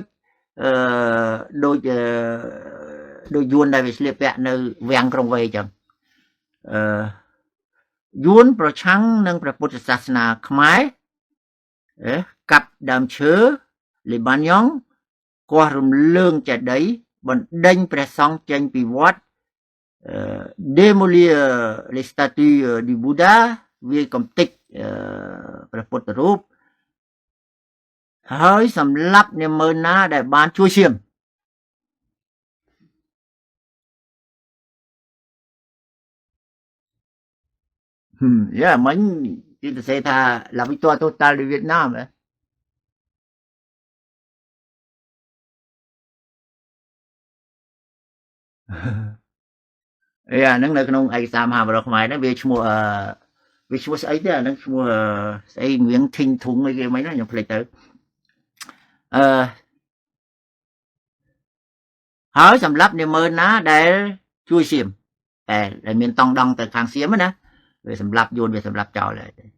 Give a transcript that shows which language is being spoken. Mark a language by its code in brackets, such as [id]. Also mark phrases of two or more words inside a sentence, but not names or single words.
[km] ដូចយួនដែលវាស្លៀកពាក់នៅវាំងក្រុងវេអញ្ចឹងយួនប្រឆាំងនឹងព្រះពុទ្ធសាសនាខ្មែរកាប់ដើមឈើលីបាញ៉ង់គាស់រំលើងចេតិយបណ្ដេញព្រះសង្ឃចេញពីវត្ត [fr] démolir les statues du Bouddha [km] វាកំទេចព្រះពុទ្ធរូប ហើយសម្លាប់នាម៉ឺនណាដែលបានជួយឈាមយ៉ាមិញគេទៅសេថា [fr] la victoire totale de Vietnam [km] អាហ្នឹងនៅក្នុងឯកសារមហាបរតខ្មែរហ្នឹងវាឈ្មោះស្អីទេអាហ្នឹងឈ្មោះស្អីងៀងធិញធុងអីគេមិញខ្ញុំភ្លេចទៅហើយសម្រាប់នាម៉ឺនណាដែលជួយសៀមតែដែលមានតង់ដងទៅខាងសៀមណាវាសម្រាប់យួនវាសម្រាប់ចោលហើយ